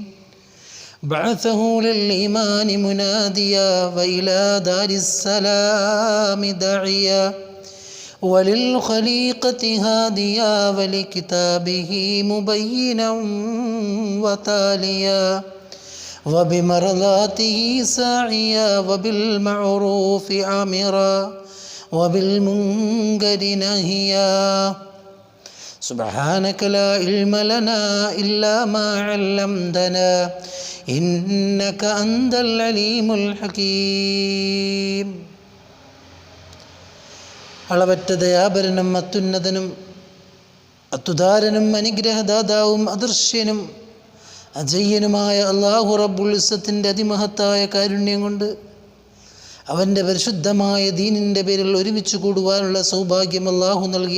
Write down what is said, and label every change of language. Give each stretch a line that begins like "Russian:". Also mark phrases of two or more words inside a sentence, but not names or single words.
Arabic: بعثه للإيمان مناديا وإلى دار السلام داعيا وللخليقة هاديا ولكتابه مبينا وتاليا وبمرضاته ساعيا وبالمعروف آمرا وبالمنكر نهيا. سبحانك لا علم لنا إلا ما علمتنا إنك أنت العليم الحكيم.
Malayalam: അളവറ്റ ദയാപരനും അത്യുന്നതനും അത്യുദാരനും അനുഗ്രഹദാതാവും അദൃശ്യനും അജയ്യനുമായ അല്ലാഹു റബ്ബുൽ ഇസ്സത്തിൻ്റെ അതിമഹത്തായ കാരുണ്യം കൊണ്ട് അവൻ്റെ പരിശുദ്ധമായ ദീനിൻ്റെ പേരിൽ ഒരുമിച്ച് കൂടുവാനുള്ള സൗഭാഗ്യം അല്ലാഹു നൽകി.